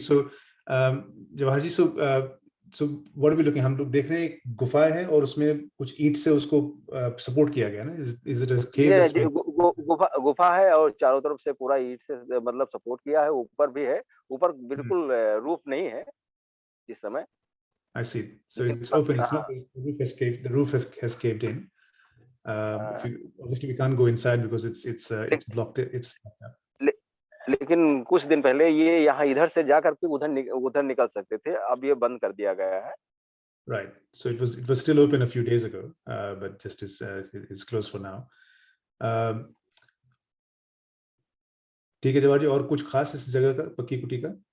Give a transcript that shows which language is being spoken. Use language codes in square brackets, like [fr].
[en] So Jawahar ji, so what are we looking? [hi] हम लोग देख रहे हैं एक गुफा है और उसमें कुछ ईंट से उसको सपोर्ट किया गया ना. [en] Is it a cave? [hi] गुफा है और चारों तरफ से पूरा ईंट से मतलब सपोर्ट किया है. ऊपर भी है, ऊपर बिल्कुल रूफ नहीं है इस समय. [en] I see. So it's open. It's not, the roof has caved. The roof has caved in. Obviously we can't go inside because it's blocked. It's [hi] लेकिन कुछ दिन पहले ये यहाँ इधर से जाकर के उधर निकल सकते थे. अब ये बंद कर दिया गया है. [en] Right. So it was still open a few days ago, but just it's closed for now. [hi] ठीक है जवाहर जी, और कुछ खास इस जगह का, पक्की कुटी का?